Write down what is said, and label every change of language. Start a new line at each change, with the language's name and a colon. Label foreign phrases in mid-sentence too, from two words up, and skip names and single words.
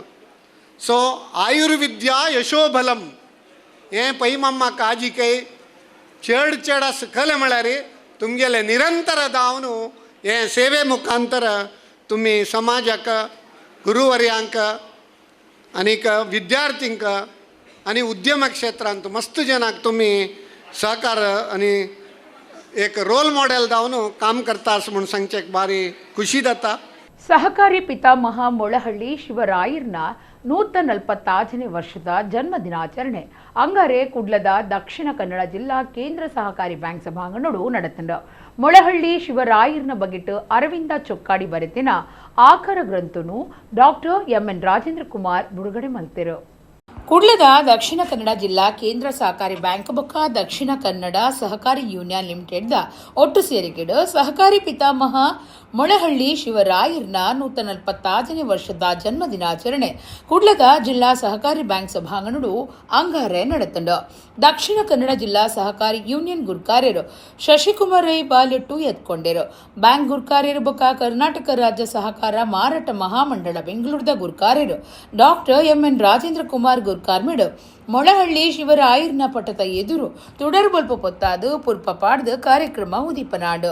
Konkani: सो आयुर्विद्या यशोबलम हे पै मम्मा काजी कೈ चड चड सकले म्हळ्यार तुमगेले निरंतर जावन हे सेवे मुखांतर तुम्ही समाजाक गुरुवर्यांक आनीक विद्यार्थींक आनी उद्यम क्षेत्रांत मस्त जनाक तुम्ही सहकार आनी एक
English: role model
Konkani: जावन काम करता अस म्हणून सांगचेक भारी खुशी जाता.
Tulu: ಸಹಕಾರಿ ಪಿತಾಮಹ ಮೊಳಹಳ್ಳಿ ಶಿವರಾಯರ್ನ 145ನೇ ವರ್ಷದ ಜನ್ಮ ದಿನಾಚರಣೆ ಅಂಗರೆ ಕುಡ್ಲದ ದಕ್ಷಿಣ ಕನ್ನಡ ಜಿಲ್ಲಾ ಕೇಂದ್ರ ಸಹಕಾರಿ ಬ್ಯಾಂಕ್ ಸಭಾಂಗಣಡು ನಡೆತಂಡು. ಮೊಳಹಳ್ಳಿ ಶಿವರಾಯರ್ನ ಬಗೆಟ್ ಅರವಿಂದ ಚೊಕ್ಕಾಡಿ ಬರೆತಿನ ಆಕರ ಗ್ರಂಥನು ಡಾಕ್ಟರ್ ಎಂ.ಎನ್. ರಾಜೇಂದ್ರ ಕುಮಾರ್ ಬಿಡುಗಡೆ ಮಲ್ತಿರು. ಕುಡ್ಲದ ದಕ್ಷಿಣ ಕನ್ನಡ ಜಿಲ್ಲಾ ಕೇಂದ್ರ ಸಹಕಾರಿ ಬ್ಯಾಂಕ್ ಬೊಕ್ಕ ದಕ್ಷಿಣ ಕನ್ನಡ ಸಹಕಾರಿ ಯೂನಿಯನ್ ಲಿಮಿಟೆಡ್ ಒಟ್ಟು ಸೇರಿಕೆಡು ಸಹಕಾರಿ ಪಿತಾಮಹ ಮೊಳಹಳ್ಳಿ ಶಿವರಾಯರ್ನ 145ನೇ ವರ್ಷದ ಜನ್ಮ ದಿನಾಚರಣೆ ಕುಡ್ಲದ ಜಿಲ್ಲಾ ಸಹಕಾರಿ ಬ್ಯಾಂಕ್ ಸಭಾಂಗಣಡು ಅಂಗಾರೆ ನಡೆತಂಡು. ದಕ್ಷಿಣ ಕನ್ನಡ ಜಿಲ್ಲಾ ಸಹಕಾರಿ ಯೂನಿಯನ್ ಗುರ್ಕಾರ್ಯರು ಶಶಿಕುಮಾರ್ ರೈ ಬಾಲೆಟ್ಟು ಎತ್ಕೊಂಡರು. ಬ್ಯಾಂಕ್ ಗುರ್ಕಾರ್ಯರು ಬೊಕ್ಕ ಕರ್ನಾಟಕ ರಾಜ್ಯ ಸಹಕಾರ ಮಾರಾಟ ಮಹಾಮಂಡಳ ಬೆಂಗಳೂರದ ಗುರ್ಕಾರ್ಯರು ಡಾಕ್ಟರ್ ಎಂ.ಎನ್. ರಾಜೇಂದ್ರ ಕುಮಾರ್ ಗುರ್ಕಾರ್ಮಿಡು ಮೊಳಹಳ್ಳಿ ಶಿವರಾಯರ್ನ ಪಟ್ಟದ ಎದುರು ತುಡರ್ ಬಲ್ಪ ಪೊತ್ತಾದು ಪುರ್ಪ ಪಾಡ್ದು ಕಾರ್ಯಕ್ರಮ ಉದೀಪನಾಡು.